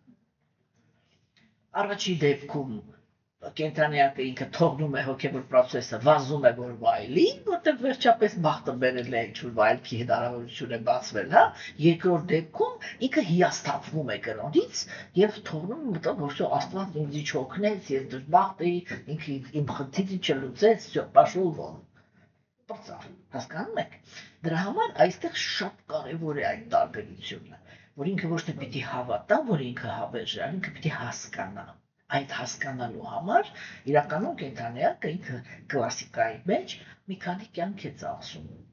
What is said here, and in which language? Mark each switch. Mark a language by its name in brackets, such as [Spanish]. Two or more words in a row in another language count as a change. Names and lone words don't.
[Armenian] Առաջի դեպքում կենդանիակը ինքը թողնում է հոգևոր process-ը, վազում է որ վայելի, որտեղ վերջապես բախտը բերել է ինչ-որ վայելքի հնարավորություն է բացվել, հա։ Երկրորդ դեպքում ինքը հիասթափվում է կրոնից եւ թողնում մտածում, որ Աստված ինձ չօգնեց, ես դժբախտ էի, ինքը իմ խնդիրը չլուծեց, [Russian] всё, пошел вон։ [Armenian] Հասկանում եք։ Դրա համար այստեղ շատ կարեւոր է այդ տարբերությունը, որ ինքը ոչ թե պիտի հավատա, որ ինքը հավերժ է, ինքը պիտի հասկանա։ Այդ հասկանալու համար իրականում կենդանիակը ինքը կլասիկայի մեջ մի քանի կյանք է ծախսում։